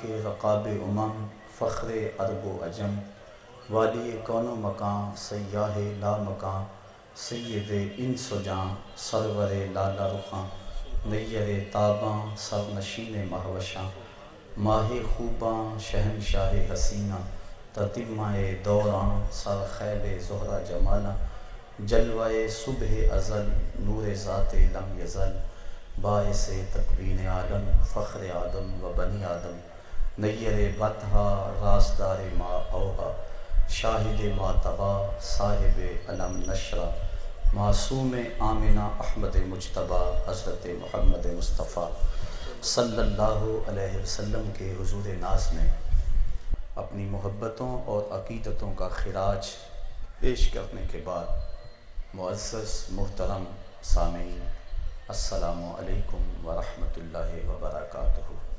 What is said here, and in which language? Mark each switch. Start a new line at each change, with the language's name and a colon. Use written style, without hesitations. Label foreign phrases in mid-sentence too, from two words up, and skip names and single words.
Urdu: رقاب امم فخر عرب و عجم والی کون و مکان سیاہ لا مکان سید انس و جاں سرور لالا رخاں نیر تاباں سرنشین مہوشاں ماہ خوباں شہنشاہ حسینہ تتمہ دوراں سر خیل زہرہ جمالہ جلوہ صبح ازل نور ذات لم یزل باعث تکوین عالم فخر آدم و بنی آدم نیر بطحہ رازدار ما اوہا شاہد ما تبا صاحب علم نشرہ معصوم آمنہ احمد مجتبیٰ حضرت محمد مصطفیٰ
Arabic: صلی اللہ علیہ وسلم
Urdu: کے حضور ناز میں اپنی محبتوں اور عقیدتوں کا خراج پیش کرنے کے بعد معزز محترم سامعین
Arabic: السلام علیکم ورحمۃ اللہ وبرکاتہ۔